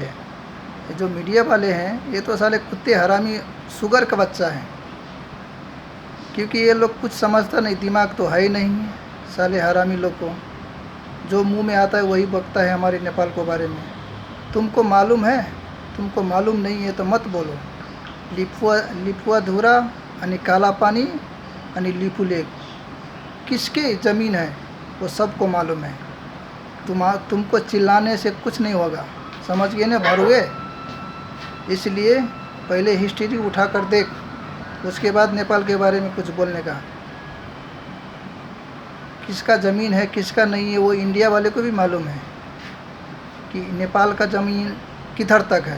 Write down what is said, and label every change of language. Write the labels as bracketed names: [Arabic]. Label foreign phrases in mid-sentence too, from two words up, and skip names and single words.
[Hindi] ये जो मीडिया वाले हैं ये तो साले कुत्ते हरामी शुगर का बच्चा है, क्योंकि ये लोग कुछ समझता नहीं, दिमाग तो है ही नहीं साले हरामी लोग को। जो मुंह में आता है वही बकता है हमारे नेपाल को बारे में। तुमको मालूम है? तुमको मालूम नहीं है तो मत बोलो। लिपुआधुरा अनि कालापानी अनि लिपुलेक किसके ज़मीन है वो सबको मालूम है। तुमको चिल्लाने से कुछ नहीं होगा, समझ गए ना भरुए? इसलिए पहले हिस्ट्री उठा कर देख, उसके बाद नेपाल के बारे में कुछ बोलने का। किसका ज़मीन है किसका नहीं है वो इंडिया वाले को भी मालूम है कि नेपाल का ज़मीन किधर तक है।